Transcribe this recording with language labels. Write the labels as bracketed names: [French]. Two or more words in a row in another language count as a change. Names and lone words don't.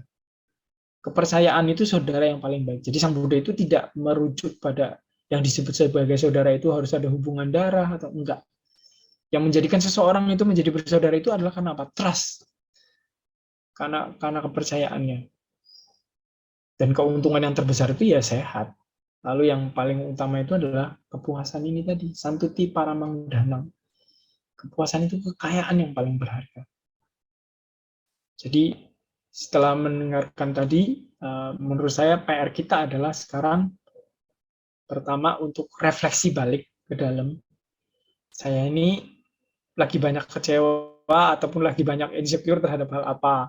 [Indonesian] Kepercayaan itu saudara yang paling baik. Jadi Sang Buddha itu tidak merujuk pada yang disebut sebagai saudara itu harus ada hubungan darah atau enggak. Yang menjadikan seseorang itu menjadi bersaudara itu adalah karena apa? [English] Trust. [Indonesian] Karena kepercayaannya. Dan keuntungan yang terbesar itu ya sehat. Lalu yang paling utama itu adalah kepuasan ini tadi. [Pali] Santuti paramang dhanam. [Indonesian] Kepuasan itu kekayaan yang paling berharga. Jadi setelah mendengarkan tadi, menurut saya PR kita adalah sekarang pertama untuk refleksi balik ke dalam. Saya ini lagi banyak kecewa ataupun lagi banyak insecure terhadap hal apa.